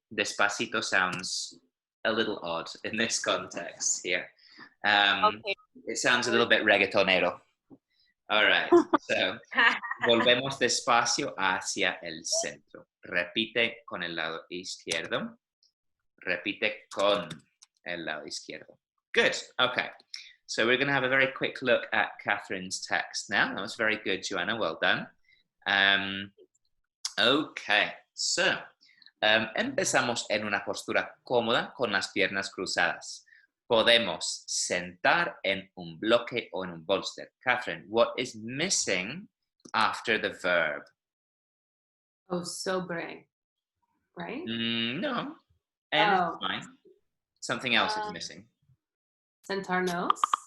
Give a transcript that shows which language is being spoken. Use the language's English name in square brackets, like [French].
[English] Despacito sounds a little odd in this context here. Okay. It sounds a little bit reggaetonero. All right. [Spanish] So, volvemos despacio hacia el centro. Repite con el lado izquierdo. Repite con el lado izquierdo. [English] Good. Okay. So we're going to have a very quick look at Catherine's text now. That was very good, Joanna. Well done. [Spanish] Okay, so empezamos en una postura cómoda con las piernas cruzadas. Podemos sentar en un bloque o en un bolster. [English] Catherine, what is missing after the verb? Oh, sobre. Right? [Spanish] No. En [English] Oh. fine. Something else is missing. [Spanish] Sentarnos.